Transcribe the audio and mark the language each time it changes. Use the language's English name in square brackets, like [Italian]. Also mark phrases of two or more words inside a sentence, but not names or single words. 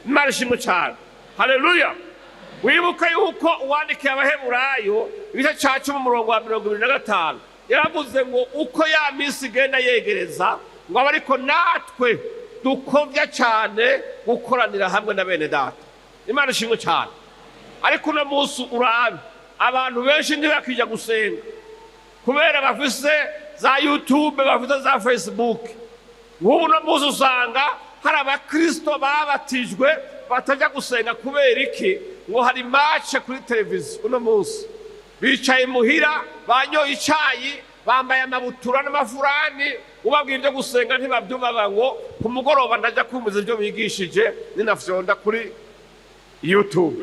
[Rundi] Imana ishimwe cyane, haleluya. wibuka yuko uwandikiye abaheburayo igice ca 10:25 yaravuze ngo uko ya minsi igenda yegereza ngo aba ariko natwe dukovya cyane gukoranira hamwe na bene data. Imana ishimwe cyane. Ariko uno munsi urabe abantu benshi ntibakija gusenga kubera bafise za YouTube, bafite za Facebook. Nk'ubu uno munsi usanga hari abakristo babatijwe batajya gusenga kubera iki? Ngo hari match kuri televiziyo. Uno munsi bicaye muhira banyoye icyayi bambaye amabutura n'amafurani, ubabwira ibyo gusenga ntibabyumva, ngo ku mugoroba ndajya kumva ibyo bigishije ninafyonda kuri YouTube.